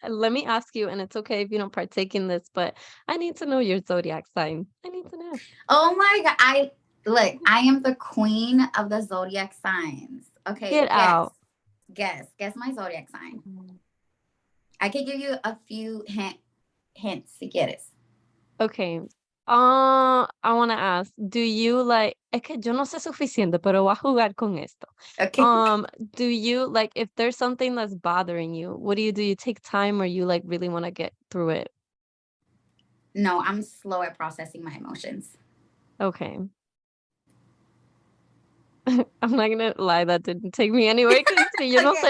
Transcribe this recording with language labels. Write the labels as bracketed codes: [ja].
[en] Let me ask you, and it's okay if you don't partake in this, but I need to know your zodiac sign. I need to know. Oh my God. I am the queen of the zodiac signs. Okay, Get out. guess my zodiac sign. Mm. I could give you a few hints [es] si quieres. [en] Okay. I want to ask, do you like, [es] es que yo no sé suficiente, pero voy a jugar con esto. [en] Okay. Do you like, if there's something that's bothering you, what do? You take time or you like really want to get through it? No, I'm slow at processing my emotions. Okay. I'm not gonna lie, that didn't take me anywhere because [es] yo no sé